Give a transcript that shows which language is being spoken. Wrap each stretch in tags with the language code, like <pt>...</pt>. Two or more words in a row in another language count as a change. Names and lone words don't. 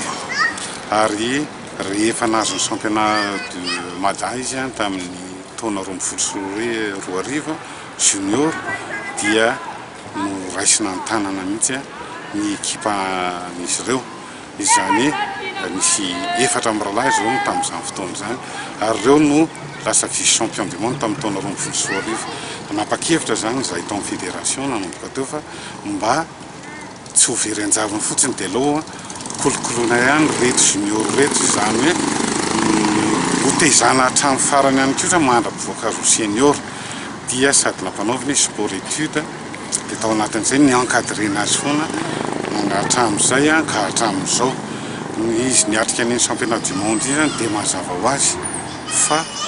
<mg>Ary rehefa nahazo ny</mg> <fr>championnat de Mada</fr> <mg>izy tamin'ny taona 2024 junior dia no raisina ny tanana mihitsy ny ekipa nisy ireo izany nisy 4 amby rahalahy izy ireo no tamin'izany fotoana izany ary ireo no lasa</mg> <fr>vice champion du monde</fr> <mg>tamin'ny taona 2024 nanapa-kevitra zany izay tao amin'ny fédération nanomboka teo fa mba tsy ho very anjavany fotsiny dia aloha kolokoloina ihany reto junior reto izany hoe hotezana hatramin'ny farany ihany koa mandra-pivoaka roa senior dia sady nampanaovana</mg> <fr>sport étude</fr> <mg>dia tao anatin'izay ny encadrena azy foana hatramin'izay ka hatramin'izao izy niatrika ny</mg> <fr>championnat du monde</fr> <mg>izy dia mazava ho azy fa</mg>